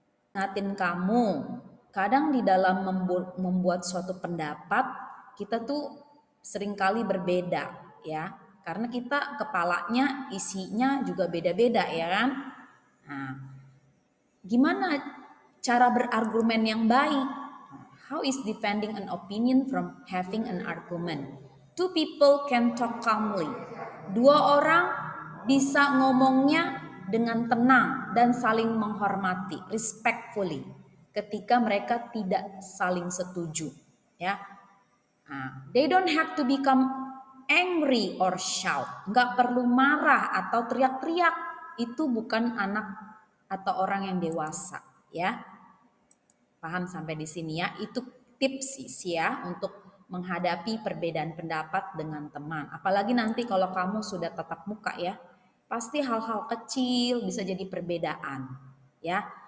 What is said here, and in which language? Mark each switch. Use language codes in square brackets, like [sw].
[id] Ngatin kamu, kadang di dalam membuat suatu pendapat kita tuh seringkali berbeda, ya, karena kita kepalanya isinya juga beda-beda, ya kan. Nah, gimana cara berargumen yang baik? [en] How is defending an opinion from having an argument? Two people can talk calmly. [id] Dua orang bisa ngomongnya dengan tenang dan saling menghormati, respectfully, ketika mereka tidak saling setuju, ya. [en] They don't have to become angry or shout. [id] Nggak perlu marah atau teriak-teriak. Itu bukan anak atau orang yang dewasa, ya. Paham sampai di sini, ya? Itu tips sih, ya, untuk menghadapi perbedaan pendapat dengan teman. Apalagi nanti kalau kamu sudah tatap muka, ya, pasti hal-hal kecil bisa jadi perbedaan, ya.